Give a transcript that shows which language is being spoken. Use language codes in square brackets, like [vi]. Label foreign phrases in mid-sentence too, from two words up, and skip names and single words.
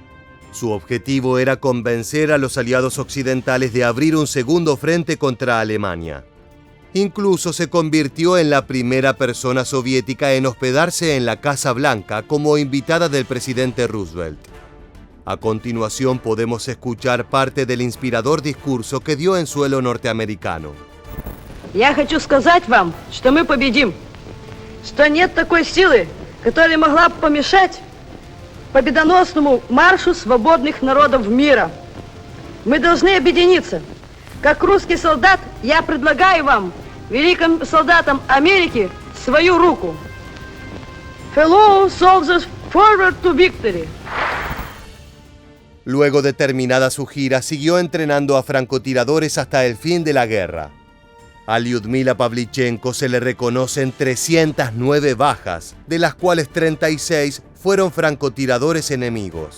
[es] Su objetivo era convencer a los aliados occidentales de abrir un segundo frente contra Alemania. Incluso se convirtió en la primera persona soviética en hospedarse en la Casa Blanca como invitada del presidente Roosevelt. A continuación podemos escuchar parte del inspirador discurso que dio en suelo norteamericano. [ru] Я хочу сказать вам, что мы победим, что нет такой силы, которая могла бы помешать победоносному маршу свободных народов мира. Мы должны объединиться. Как русский солдат, я предлагаю вам, великим солдатам Америки, свою руку. [en] Fellow soldiers, forward to victory. [es] Luego de terminada su gira, siguió entrenando a francotiradores hasta el fin de la guerra. A Lyudmila Pavlichenko se le reconocen 309 bajas, de las cuales 36 fueron francotiradores enemigos.